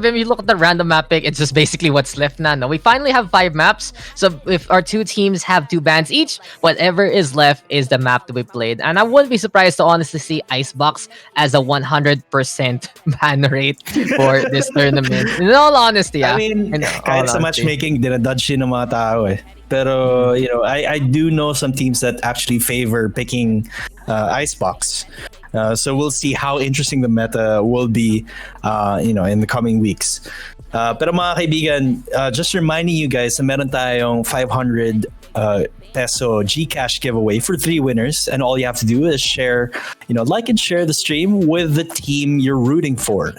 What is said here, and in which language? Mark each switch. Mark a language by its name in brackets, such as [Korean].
[English] Vim, you look at the random map pick, it's just basically what's left now. No, we finally have 5 maps. So if our two teams have 2 bans each, whatever is left is the map to be played. And I wouldn't be surprised to honestly see Icebox as a 100% ban rate for this tournament. In all honesty, [Filipino] I mean, kahit sa matchmaking, dinadodge yun ng mga tao eh. [English] Pero, I do know some teams that actually favor picking Icebox. So we'll see how interesting the meta will be, in the coming weeks. [Filipino] Pero mga kaibigan, [English] just reminding you guys [Filipino] na meron tayong [English] 500 peso Gcash giveaway for 3 winners, and all you have to do is share, like and share the stream with the team you're rooting for.